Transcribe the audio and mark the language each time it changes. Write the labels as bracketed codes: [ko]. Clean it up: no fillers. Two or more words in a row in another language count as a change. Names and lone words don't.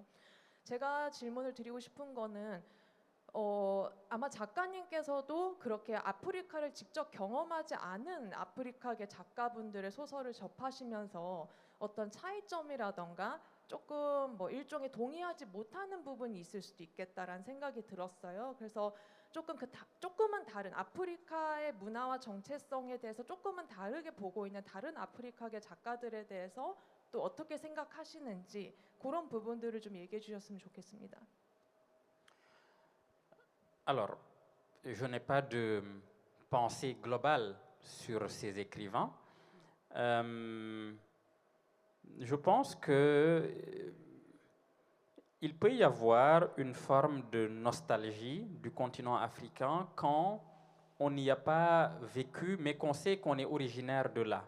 [ko] 제가 질문을 드리고 싶은 거는 아마 작가님께서도 그렇게 아프리카를 직접 경험하지 않은 아프리카계 작가분들의 소설을 접하시면서 어떤 차이점이라던가 조금 일종의 동의하지 못하는 부분이 있을 수도 있겠다라는 생각이 들었어요. 그래서 조금은 다른 아프리카의 문화와 정체성에 대해서 조금은 다르게 보고 있는 다른 아프리카계 작가들에 대해서 또 어떻게 생각하시는지 그런 부분들을 좀 얘기해 주셨으면 좋겠습니다. [fr] Alors, je n'ai pas de pensée globale sur ces écrivains. Je pense que il peut y avoir une forme de nostalgie du continent africain quand on n'y a pas vécu, mais qu'on sait qu'on est originaire de là.